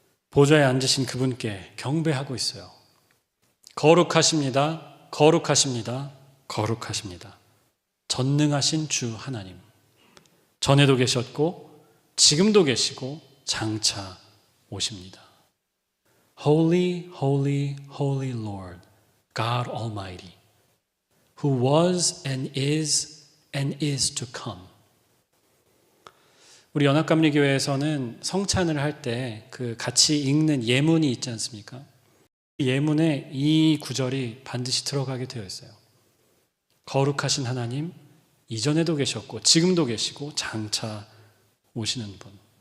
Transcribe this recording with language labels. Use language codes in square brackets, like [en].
[ko] 보좌에 앉으신 그분께 경배하고 있어요. 거룩하십니다. 거룩하십니다. 거룩하십니다. 전능하신 주 하나님. 전에도 계셨고 지금도 계시고 장차 오십니다. [en] Holy, holy, holy Lord, God Almighty, who was and is to come. [ko] 우리 연합감리교회에서는 성찬을 할 때 그 같이 읽는 예문이 있지 않습니까? 예문에 이 구절이 반드시 들어가게 되어 있어요. 거룩하신 하나님, 이전에도 계셨고 지금도 계시고 장차 오시는 분.